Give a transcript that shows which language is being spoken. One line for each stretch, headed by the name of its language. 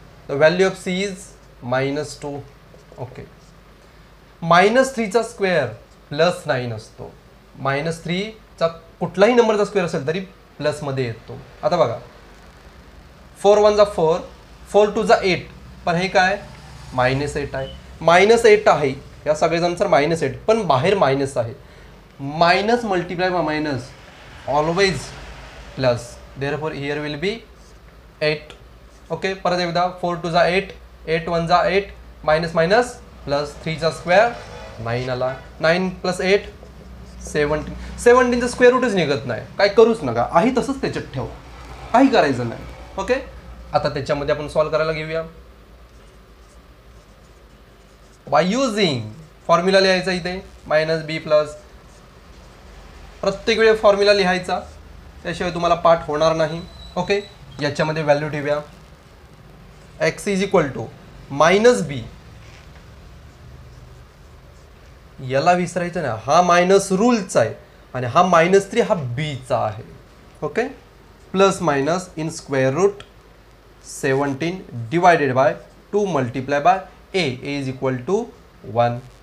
English: The value of C is -2. Okay.
Marathi: -3चा square +9 असतो. -3चा कुठलाही नंबरचा स्क्वेअर असेल तरी प्लसमध्ये येतो. आता बघा 4 1 जा 4, 4 2 जा 8, पण हे काय -8 आहे. -8 आहे या सगळेजण -8, पण बाहेर मायनस आहे.
English: Minus multiply by minus always plus, therefore here will be 8.
Marathi: Okay, परत एकदा 4 2 जा 8, 8 1 जा 8, मायनस मायनस प्लस, 3 चा स्क्वेअर 9 आला. 9 + 8 17. 17चं स्क्वेअर रूटच निघत नाही. काय करूच नका, आहे तसंच त्याच्यात ठेवा, काही करायचं नाही. ओके, आता त्याच्यामध्ये आपण सॉल्व करायला घेऊया. बाय युझिंग फॉर्म्युला लिहायचा इथे -b प्लस, प्रत्येक वेळी फॉर्म्युला लिहायचा, त्याशिवाय तुम्हाला पाठ होणार नाही. ओके, याच्यामध्ये व्हॅल्यू ठेवूया. x = -b, याला विसरायचं नाही, हा मायनस रूलचा आहे आणि हा -3 हा बीचा आहे.
English: Okay, plus minus in square root 17 divided by 2 multiply by a = 1.